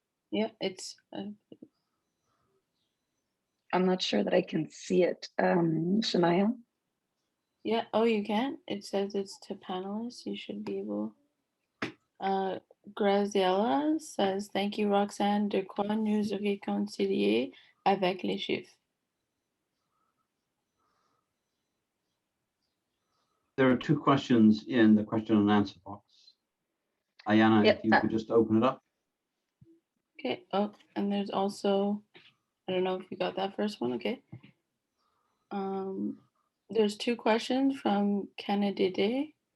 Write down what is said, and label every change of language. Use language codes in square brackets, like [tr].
[en] Yeah, it's. I'm not sure that I can see it, Shania. Yeah. Oh, you can. It says it's to panelists. You should be able. Graziella says, "Thank you, Roxanne. [fr] De quoi nous réconcilier avec les chiffres?" [en] There are two questions in the question and answer box. Ayana, Yep. if you could just open it up. Okay. Oh, and there's also, I don't know if you got that first one. Okay. There's two questions from Kennedy.